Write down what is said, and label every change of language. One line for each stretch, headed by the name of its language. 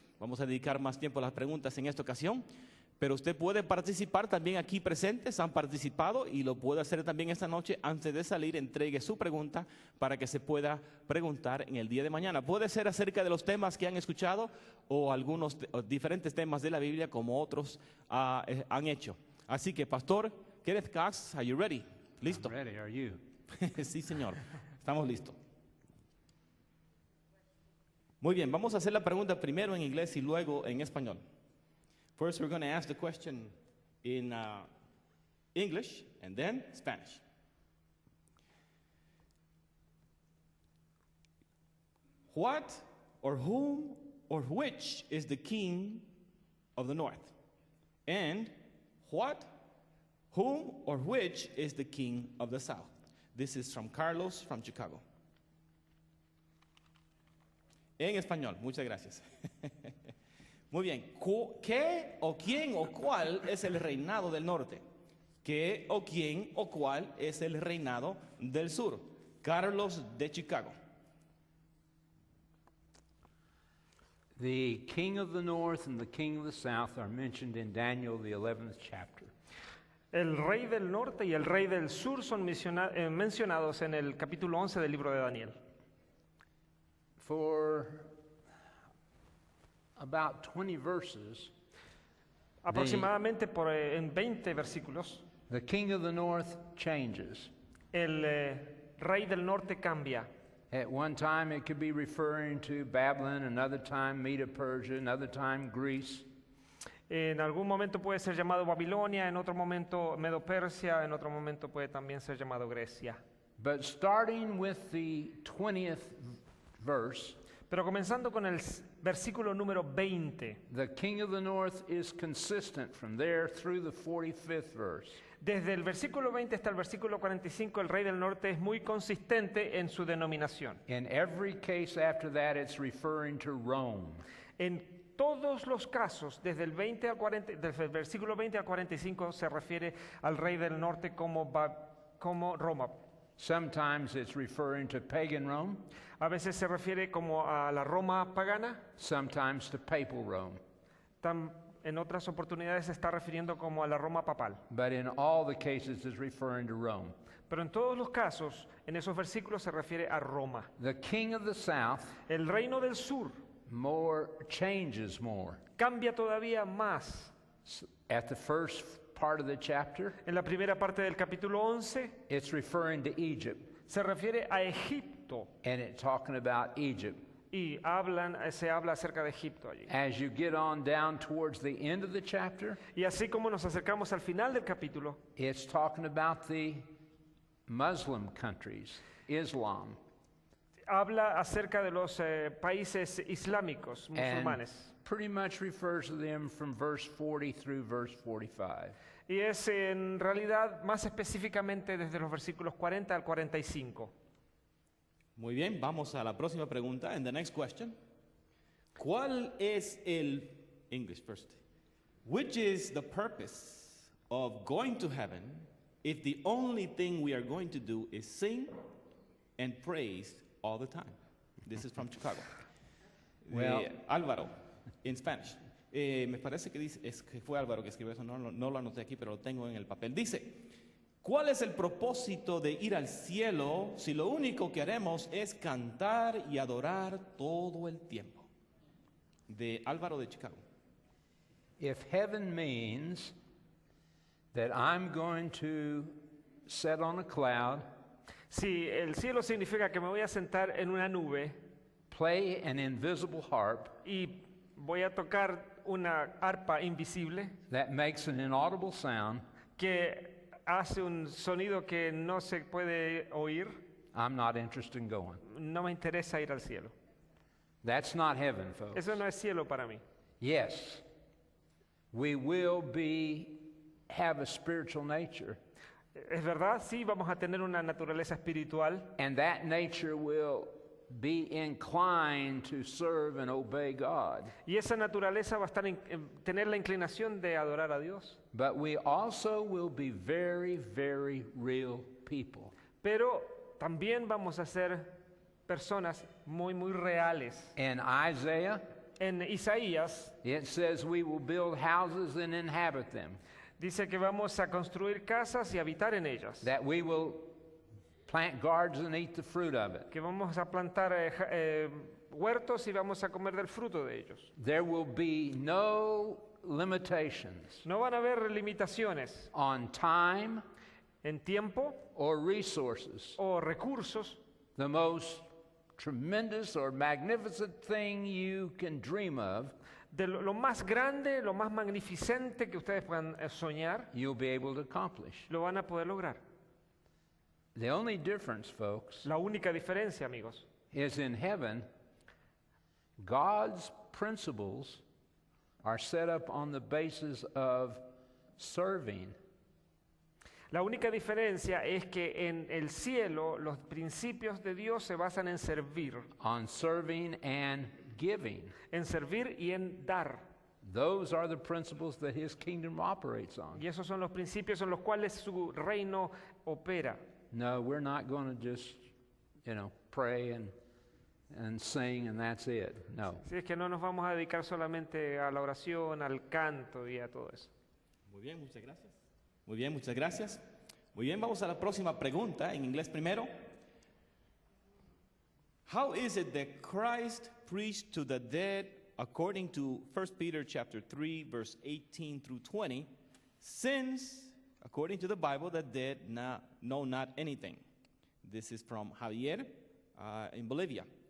Spanish: Vamos a dedicar más tiempo a las preguntas en esta ocasión, pero usted puede participar también aquí presentes, han participado y lo puede hacer también esta noche. Antes de salir, entregue su pregunta para que se pueda preguntar en el día de mañana. Puede ser acerca de los temas que han escuchado o algunos diferentes temas de la Biblia como otros han hecho. Así que, Pastor Kenneth Cox,
English: are you ready?
Spanish: ¿Listo?
English: I'm ready, are you?
Spanish: Sí, señor. Estamos listos. Muy bien, vamos a hacer la pregunta primero en inglés y luego en español.
English: First, we're going to ask the question in English and then Spanish. What or whom or which is the king of the north? And what, whom or which is the king of the south? This is from Carlos from Chicago.
Spanish: En español, muchas gracias. Muy bien, ¿qué o quién o cuál es el reinado del norte? ¿Qué o quién o cuál es el reinado del sur? Carlos de Chicago.
English: The king of the north and the king of the south are mentioned in Daniel, the 11th chapter.
Spanish: El rey del norte y el rey del sur son mencionados en el capítulo 11 del libro de Daniel.
English: For about 20 verses,
Spanish: Aproximadamente en 20 versículos,
English: the king of the north changes.
Spanish: el rey del norte cambia.
English: At one time it could be referring to Babylon, another time Medo-Persia, another time Greece.
Spanish: En algún momento puede ser llamado Babilonia, en otro momento Medo-Persia, en otro momento puede también ser llamado Grecia.
English: But starting with the 20th verse,
Spanish: Pero comenzando con el versículo número 20,
English: the king of the north is consistent from there through the 45th verse.
Spanish: desde el versículo 20 hasta el versículo 45, el rey del norte es muy consistente en su denominación.
English: In every case after that, it's referring to Rome.
Spanish: En todos los casos, desde el versículo 20 al 45, se refiere al rey del norte como Roma.
English: Sometimes it's referring to pagan Rome,
Spanish: A veces se refiere como a la Roma pagana,
English: sometimes to papal Rome.
Spanish: en otras oportunidades se está refiriendo como a la Roma papal.
English: But in all the cases, it's referring to Rome.
Spanish: Pero en todos los casos, en esos versículos se refiere a Roma.
English: The king of the south
Spanish: El reino del sur
English: changes more.
Spanish: cambia todavía más.
English: At the first part of the chapter,
Spanish: En la primera parte del capítulo 11
English: it's referring to Egypt,
Spanish: se refiere a Egipto
English: and it's talking about Egypt.
Spanish: y se habla acerca de Egipto allí.
English: As you get on down towards the end of the chapter,
Spanish: Y así como nos acercamos al final del capítulo,
English: it's talking about the Muslim countries, Islam.
Spanish: habla acerca de los países islámicos, musulmanes.
English: Pretty much refers to them from verse 40 through verse 45.
Spanish: Y es en realidad más específicamente desde los versículos 40 al 45. Muy bien, vamos a la próxima pregunta.
English: And the next question.
Spanish: ¿Cuál es el,
English: English first, which is the purpose of going to heaven if the only thing we are going to do is sing and praise all the time? This is from Chicago. Well- Álvaro, in Spanish.
Spanish: Me parece que dice, es que fue Álvaro que escribió eso, no lo anoté aquí, pero lo tengo en el papel. Dice, ¿cuál es el propósito de ir al cielo si lo único que haremos es cantar y adorar todo el tiempo? De Álvaro de Chicago.
English: If heaven means that I'm going to sit on a cloud,
Spanish: Si el cielo significa que me voy a sentar en una nube
English: play an invisible harp
Spanish: y voy a tocar una arpa invisible
English: that makes an inaudible sound,
Spanish: que hace un sonido que no se puede oír,
English: I'm not interested in going.
Spanish: no me interesa ir al cielo.
English: That's not heaven, folks.
Spanish: Eso no es cielo para mí.
English: Yes, we will have a spiritual nature,
Spanish: Es verdad, sí, vamos a tener una naturaleza espiritual
English: and that nature will be inclined to serve and obey God.
Spanish: y esa naturaleza va a estar tener la inclinación de adorar a Dios.
English: But we also will be very, very real people.
Spanish: Pero también vamos a ser personas muy, muy reales.
English: In Isaiah,
Spanish: En Isaías
English: it says we will build houses and inhabit them,
Spanish: dice que vamos a construir casas y habitar en ellas,
English: that we will plant gardens and eat the fruit of it.
Spanish: que vamos a plantar huertos y vamos a comer del fruto de ellos.
English: There will be no limitations
Spanish: No van a haber limitaciones
English: on time
Spanish: en tiempo
English: or resources.
Spanish: o recursos.
English: The most tremendous or magnificent thing you can dream of,
Spanish: De lo más grande, lo más magnificente que ustedes puedan soñar,
English: you'll be able to accomplish.
Spanish: lo van a poder lograr.
English: The only difference, folks,
Spanish: La única diferencia, amigos,
English: is in heaven, God's principles are set up on the basis of serving.
Spanish: la única diferencia es que en el cielo los principios de Dios se basan en servir
English: And giving.
Spanish: en servir y en dar.
English: Those are the principles that his kingdom operates on.
Spanish: Y esos son los principios en los cuales su reino opera.
English: No, we're not going to just, pray and sing and that's it.
Spanish: No. Así es que no nos vamos a dedicar solamente a la oración, al canto y a todo eso. Muy bien, muchas gracias. Muy bien, muchas gracias. Muy bien, vamos a la próxima pregunta, en inglés primero.
English: How is it that Christ preached to the dead according to 1 Peter chapter 3, verse 18 through 20, since, according to the Bible, the dead know not anything? This is from Javier in Bolivia.